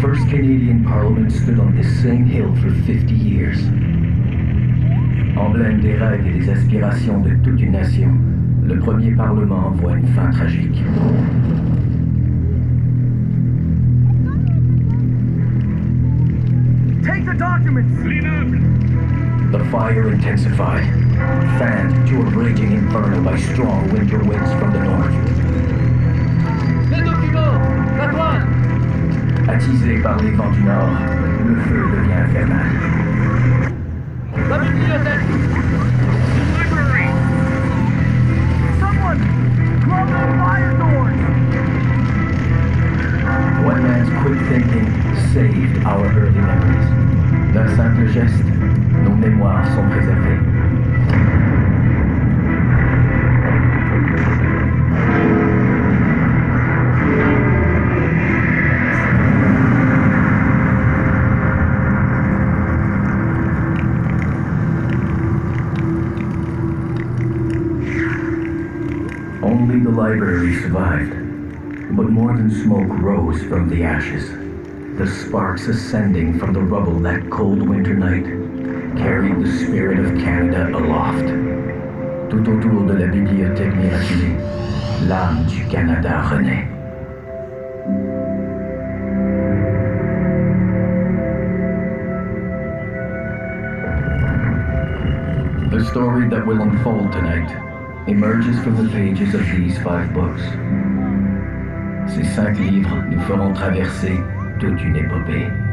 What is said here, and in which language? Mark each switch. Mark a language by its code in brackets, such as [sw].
[en] Canadian Parliament stood on this same hill for 50 years. [fr] Emblème des rêves et des aspirations de toute une nation, le premier Parlement voit une fin tragique. [en] Take the documents! The fire intensified, fanned to a raging inferno by strong winter winds from the north. [fr] Les documents! La toile! Attisé par les vents du nord, le feu devient infernal. La bibliothèque! [en] The library! Someone! Close the fire doors! One man's quick thinking saved our early memories. [fr] D'un simple geste, nos mémoires sont préservées. [en] Only the library survived, but more than smoke rose from the ashes. The sparks ascending from the rubble that cold winter night carried the spirit of Canada aloft. [fr] Tout autour de la bibliothèque miraculée, l'âme du Canada renaît. [en] The story that will unfold tonight emerges from the pages of these 5 books. [fr] Ces 5 livres nous feront traverser toute une épopée.